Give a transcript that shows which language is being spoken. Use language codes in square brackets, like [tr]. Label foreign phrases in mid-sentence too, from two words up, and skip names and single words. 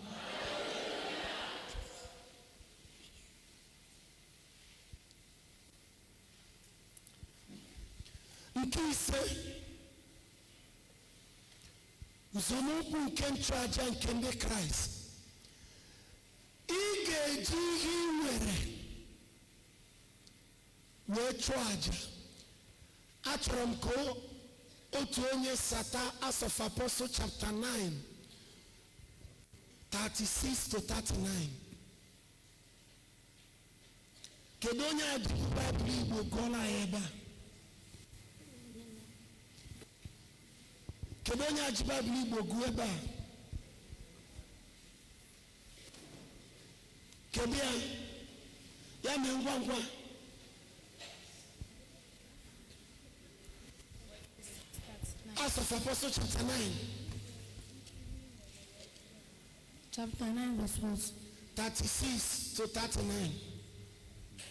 [ig] Nke ise, nzọmụkwụ nke nchụaja nke ndị Kraịst. Ị ga-eji ihe ị nwere wee chụọ aja. Achọrọ m ka otu onye sata [en] Acts of Apostles chapter 9 36 to 39. [ig] Kedu onye a ji Baịbụl Igbo gụọla ya ebe a? Kedu onye a ji Baịbụl Igbo gụọ ebe a? Kedu ya? Ya mee ngwa ngwa. [en] Acts of Apostles chapter 9. Chapter 9 verse 1. 36 to 39.